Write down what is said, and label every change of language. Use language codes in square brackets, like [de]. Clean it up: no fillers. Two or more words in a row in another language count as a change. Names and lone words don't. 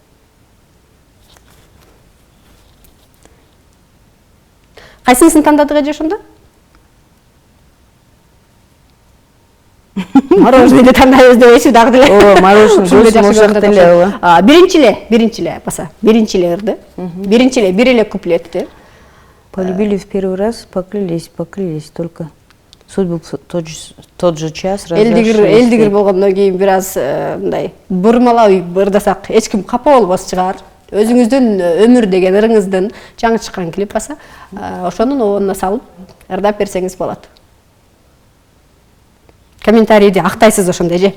[ky] Кайсынысын тандадык эже ошондо? Мороженое тандайбыз дебейсиз дагы деле. Ооба, мороженое ошак деле. Биринчи эле баса. Биринчи эле ырды. Биринчи эле бир эле куплетти. [ru] Полюбили в первый раз, поклялись, только судьбу тот же час разошлись. [ky] Элдигир болгондон кийин бир аз мындай бурмалап ырдасак эч ким капа болбос чыгар. Өзүңүздүн өмүр деген ырыңыздын жаңы чыккан клип баса, ошонун ордуна салып ырдап берсеңиз болот. Комментарийди актайсыз ошондо же.